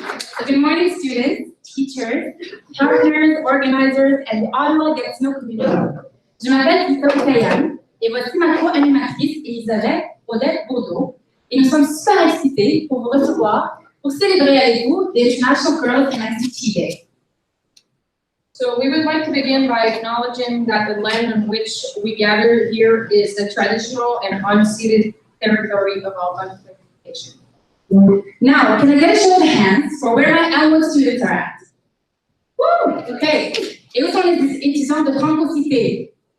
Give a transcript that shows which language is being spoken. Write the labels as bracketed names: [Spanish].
[English] So good morning, students, teachers, partners, organizers, and the Ottawa Get to Know community. [French] Je m'appelle Rita Houkayem et voici ma co-animatrice Audette-Bourdeau. Et nous sommes super excités pour vous recevoir pour célébrer avec vous the International Girls in ICT Day. [English] So we would like to begin by acknowledging that the land on which we gather here is the traditional and unceded territory of our Telecommunication. Now, can I get a show of hands for where my L1 students are at? Woo! Okay. [French] Et où sont les étudiants de Francocité?